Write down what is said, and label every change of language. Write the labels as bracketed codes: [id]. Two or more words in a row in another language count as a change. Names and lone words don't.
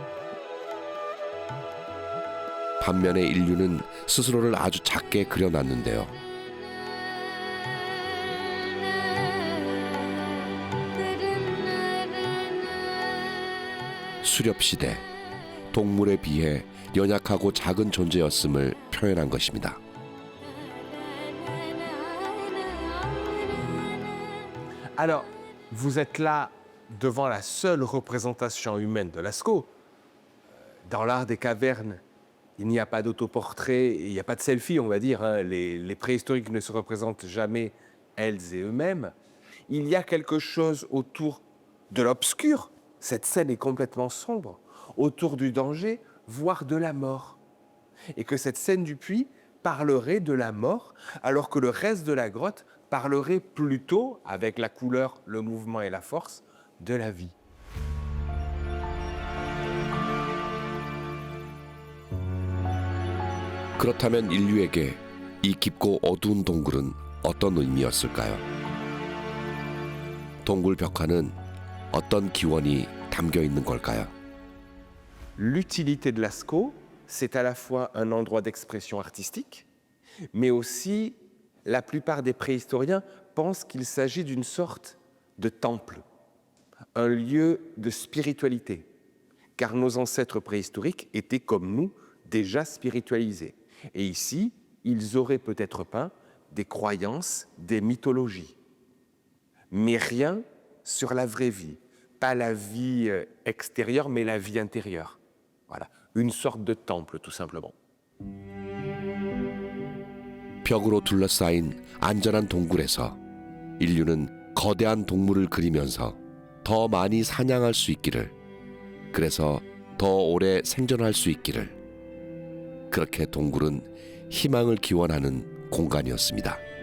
[ko] 반면에 인류는 스스로를 아주 작게 그려놨는데요. 수렵시대, 동물에 비해 연약하고 작은 존재였음을 표현한 것입니다. [fr] Alors, vous êtes là devant la seule représentation humaine de Lascaux. Dans l'art des cavernes, il n'y a pas d'autoportrait, il n'y a pas de selfie, on va dire. Hein. Les préhistoriques ne se représentent jamais elles et eux-mêmes. Il y a quelque chose autour de l'obscur. Cette scène est complètement sombre. Autour du danger, voire de la mort. Et que cette scène du puits parlerait de la mort, alors que le reste de la grotte parlerait plutôt, avec la couleur, le mouvement et la force, de la vie. [ko] 그렇다면 인류에게 이 깊고 어두운 동굴은 어떤 의미였을까요? 동굴 벽화는 어떤 기원이 담겨 있는 걸까요? [fr] L'utilité de Lascaux, c'est à la fois un endroit d'expression artistique, mais aussi la plupart des préhistoriens pensent qu'il s'agit d'une sorte de temple, un lieu de spiritualité, car nos ancêtres préhistoriques étaient comme nous déjà spiritualisés. Et ici, ils auraient peut-être peint des croyances, des mythologies, mais rien sur la vraie vie. Pas la vie extérieure, mais la vie intérieure. Voilà, une sorte de temple, tout simplement. [ko] 벽으로 둘러싸인 안전한 동굴에서 인류는 거대한 동물을 그리면서 더 많이 사냥할 수 있기를, 그래서 더 오래 생존할 수 있기를, 그렇게 동굴은 희망을 기원하는 공간이었습니다.